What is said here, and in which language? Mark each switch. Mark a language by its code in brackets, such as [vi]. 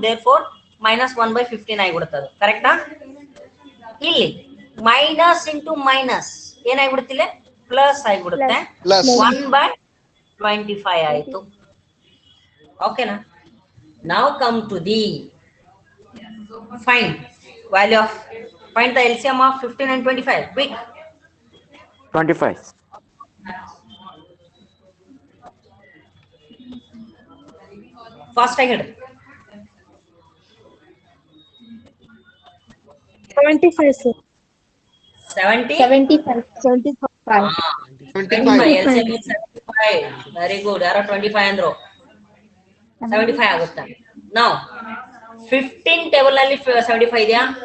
[en] Therefore, minus 1 by 15 ಆಗಿಬಿಡುತ್ತದೆ. [kn] ಕರೆಕ್ಟಾ? ಇಲ್ಲಿ minus into minus ಏನಾಗ್ಬಿಡುತ್ತಿಲ್ಲ? Plus ಆಗಿಬಿಡುತ್ತೆ. [en] Plus. 1 by 25 [kn] ಆಯ್ತು. ಓಕೆನಾ? [en] Now come to the find value of, find the LCM of 15 and 25. Quick. 25. Fast I get 75 sir. 70. 75. 75. 25. LCM is 75. Very good. [kn] Yara 25 andro 75 ಆಗುತ್ತೆ. Now 15 table ನಲ್ಲಿ 75 ಇದೆಯಾ?